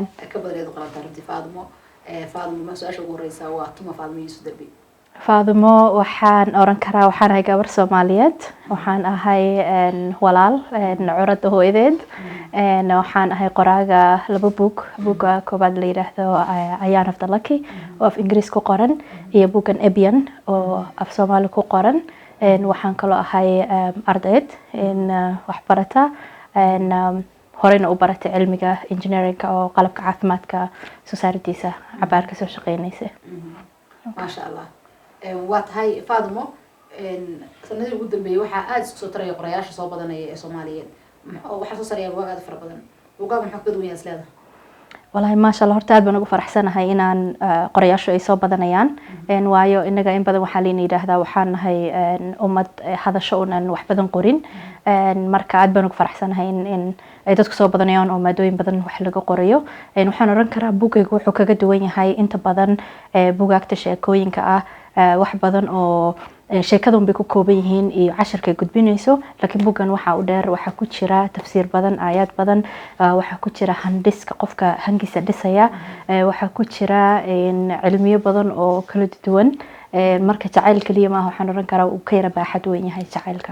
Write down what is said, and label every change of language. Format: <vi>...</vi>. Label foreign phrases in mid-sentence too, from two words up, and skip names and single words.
<so>ka badan qalabta runtii Faadimo ma su'aasha ugu horeysa waa tuma Faadimo Yuusuf Darbi Faadimo waxaan oran karaa waxaan ahay gabar Soomaaliyeed waxaan ahay walaal curada hooyadeed waxaan ahay qoraaga laba buugga koobaad la yiraahdo Ayaan of the Lucky oo af Ingiriis ku qoran iyo buuggan Ebian oo af Soomaali ku qoran waxaan kaloo ahay ardayd wax barata horeyna u baratay cilmiga engineering oo qalabka caafimaadka society-sa cabaarka soo shaqeynaysa</so> <ar>ما شاء الله</ar> <so>waa tahay Faadimo sanadii ugu dambeeyay waxa aad isku soo taray qorayaasha soo badanaya ee Soomaaliyeed waxa soo saaraya buugaag aad fara badan buugaag maxaa ka duwan yahay isleeda</so> <ar>والله ما شاء الله</ar> <so>horta aad baan ugu faraxsanahay inaan qorayaasho ay soo badanayaan waayo inaga in badan waxa leena yiraahdaa waxaan nahay ummad hadasho oo wax badan qorin marka aad baan ugu faraxsanahay in ay dadku soo badanayaan oo maadooyin badan wax laga qorayo waxaan oran karaa buugaygu wuxuu kaga duwan yahay inta badan buugaagta sheekooyinka ah wax badan oo sheekadun bay ku kooban yihiin iyo casharka gudbinayso laakiin buuggan waxa uu dheer waxa ku jira tafsiir badan aayad badan waxa ku jira handiska qofka hangiisa dhisaya waxa ku jira cilmiyo badan oo kala duwan marka jacayl kaliya ma waxaan oran karaa uu ka yara baaxad weyn yahay jacaylka</so>